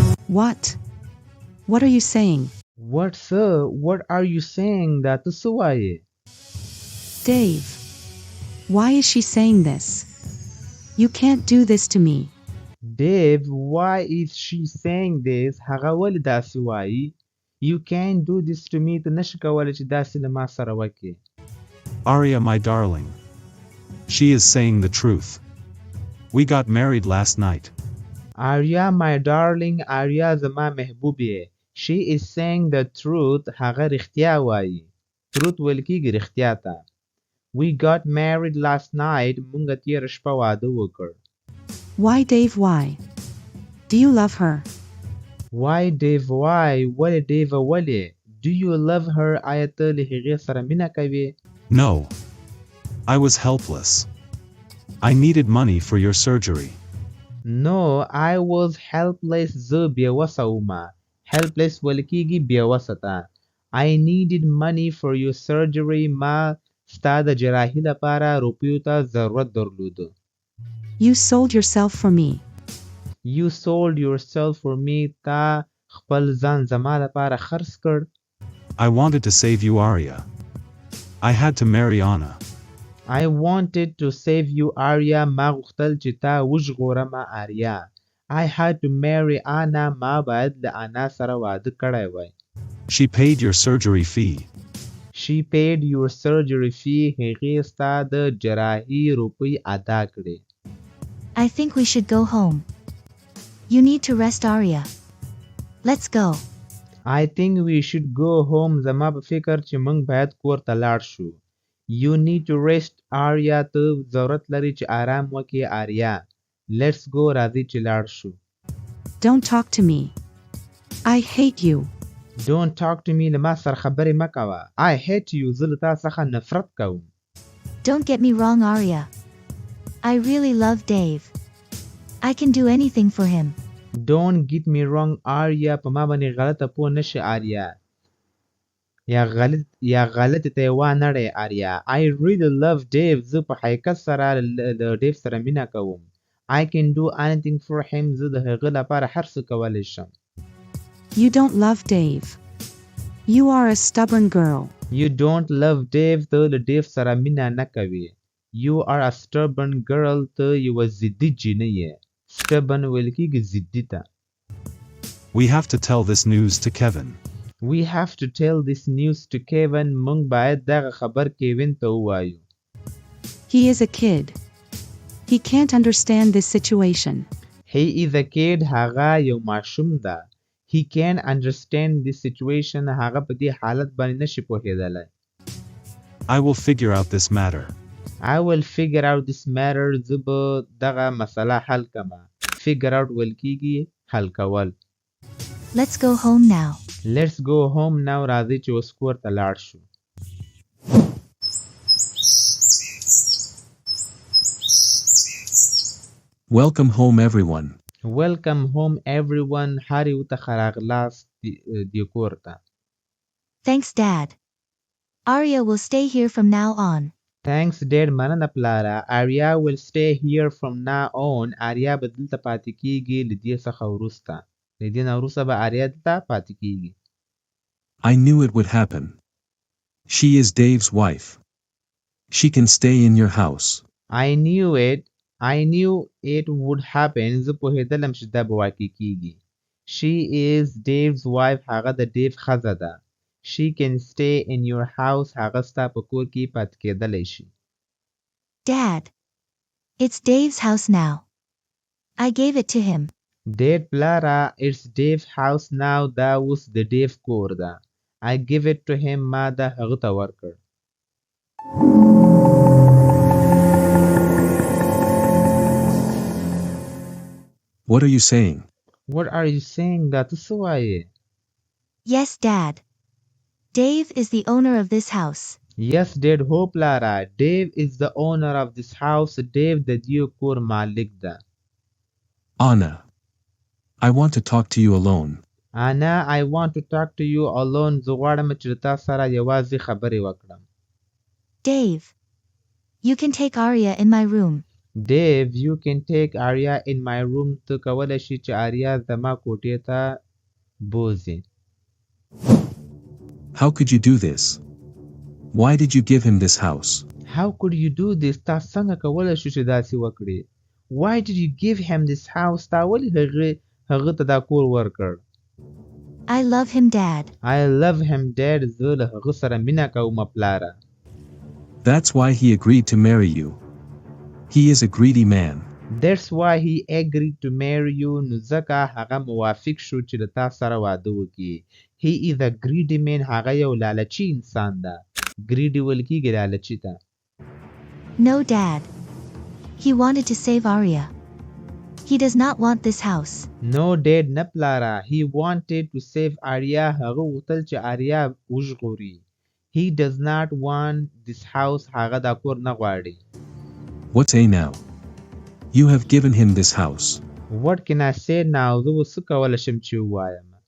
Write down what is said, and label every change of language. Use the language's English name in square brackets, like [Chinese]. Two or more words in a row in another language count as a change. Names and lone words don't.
[English] What? What are you saying? What, sir? What are you saying [Pashto] دا ته څه وایې؟ [English] Dave. Why is she saying this? You can't do this to me. Dave, why is she saying this? [Pashto] هغه ولې داسې وایي؟ [English] You can't do this to me. [Pashto] ته نشې کولی چې داسې له ما سره وکړې. [English] Arya, my darling. She is saying the truth. We got married last night. Arya, my darling. Arya [Pashto] زما محبوبې. [English] She is saying the truth. [Pashto] هغه رښتیا وایي. Truth ویل کېږي رښتیا ته. [English] We got married last night. [Pashto] مونږ تېره شپه واده وکړ. [English] Why, Dave, why? Do you love her? Why, Dave, why? [Pashto] ولې Dave ولې؟ [English] Do you love her? [Pashto] آیا ته له هغې سره مینه کوې؟ [English] No. I was helpless. I needed money for your surgery. No, I was helpless. [Pashto] زه بېوسه ومه. Helpless ویل کېږي بېوسه ته. [English] I needed money for your surgery. [Pashto] ما ستا د جراحي لپاره روپیو ته ضرورت درلوده. [English] You sold yourself for me. You sold yourself for me. [Pashto] تا خپل ځان زما لپاره خرڅ کړ. [English] I wanted to save you, Arya. I had to marry Anna. I wanted to save you, Arya. [Pashto] ما غوښتل چې تا وژغورمه آریا. [English] I had to marry Anna. [Pashto] ما باید له انا سره واده کړی وای. [English] She paid your surgery fee. She paid your surgery fee. [Pashto] هغې ستا د جراحي روپۍ ادا کړې. [English] I think we should go home. You need to rest, Arya. Let's go. I think we should go home. [Pashto] زما په فکر چې موږ باید کور ته لاړ شو. [English] You need to rest, Arya. [Pashto] ته ضرورت لري چې آرام وکړې آریا. [English] Let's go. [Pashto] راځئ چې لاړ شو. [English] Don't talk to me. I hate you. Don't talk to me. [Pashto] له ما سره خبرې مه کوه. [English] I hate you. [Pashto] زه له تا څخه نفرت کوم. [English] Don't get me wrong, Arya. I really love Dave. I can do anything for him. Don't get me wrong, Arya. [Pashto] په ما باندې غلطه پوه نشې آریا. یا غلطی ته یې وانهړې آریا. [English] I really love Dave. [Pashto] زه په حقیقت سره له ډیو سره مینه کوم. [English] I can do anything for him. [Pashto] زه د هغه لپاره هر څه کولی شم. [English] You don't love Dave. You are a stubborn girl. You don't love Dave. [Pashto] ته له ډیو سره مینه نه کوې. [English] You are a stubborn girl. [Pashto] ته یوه ضدي جینۍ یې. Stubborn ویل کېږي ضدي ته. [English] We have to tell this news to Kevin. We have to tell this news to Kevin. [Pashto] مونږ باید دغه خبر کیوین ته ووایو. [English] He is a kid. He can't understand this situation. He is a kid. [Pashto] هغه یو ماشوم ده. [English] He can't understand this situation. [Pashto] هغه په دې حالت باندې نشي پوهېدلی. [English] I will figure out this matter. I will figure out this matter. [Pashto] زه به دغه مسله حل کړم. [English] Figure out [Pashto] ویل کېږي حل کول. [English] Let's go home now. Let's go home now. [Pashto] راځئ چې اوس کور ته لاړ شو. [English] Welcome home, everyone. Welcome home, everyone. [Pashto] هر یو ته ښه راغلاست دې کور ته. [English] Thanks, Dad. Arya will stay here from now on. Thanks, Dad. [Pashto] مننه پلاره. [English] Arya will stay here from now on. [Pashto] Arya به دلته پاتې کېږي له دې څخه وروسته. له دې نه وروسته به Arya دلته پاتې کېږي. [English] I knew it would happen. She is Dave's wife. She can stay in your house. I knew it would happen. [Pashto] زه پوهېدلم چې دا به واقع کېږي. [English] She is Dave's wife. [Pashto] هغه د Dave ښځه ده. [English] She can stay in your house. [Pashto] هغه ستا په کور کې پاتې کېدلی شي. [English] Dad, it's Dave's house now. I gave it to him. Dad, پلاره, it's Dave's house now. [Pashto] دا اوس د Dave کور ده. [English] I give it to him. [Pashto] ما دا هغه ته ورکړ. [English] What are you saying? What are you saying? [Pashto] دا ته څه وایې؟ [English] Yes, Dad. Dave is the owner of this house. Yes, Dad. [Pashto] هو پلاره. [English] Dave is the owner of this house. [Pashto] Dave د دې کور مالک ده. [English] Anna, I want to talk to you alone. Anna, I want to talk to you alone. [Pashto] زه غواړم چې تا سره یوازې خبرې وکړم. [English] Dave, you can take Arya in my room. Dave, you can take Arya in my room. [Pashto] ته کولی شي چې آریا زما کوټې ته بوځې. [English] How could you do this? Why did you give him this house? How could you do this? [Pashto] تا څنګه کولی شو چې داسې وکړې؟ [English] Why did you give him this house? [Pashto] تا ولې هغه ته دا کور ورکړ؟ [English] I love him, Dad. I love him, Dad. [Pashto] زه له هغه سره مینه کوم پلاره. [English] That's why he agreed to marry you. He is a greedy man. That's why he agreed to marry you. [Pashto] نو ځکه هغه موافق شو چې له تا سره واده وکړي. [English] He is a greedy man. [Pashto] هغه یو لالچي انسان ده. greedy ویل کېږي لالچي ته. [English] No, Dad. He wanted to save Arya. He does not want this house. No, Dad, [Pashto] نه پلاره. [English] He wanted to save Arya. [Pashto] هغه غوښتل چې آریا وژغوري. [English] He does not want this house. [Pashto] هغه دا کور نه غواړي. [English] What say now? You have given him this house. What can I say now? [Pashto] زه اوس څه کولی شم چې ووایم؟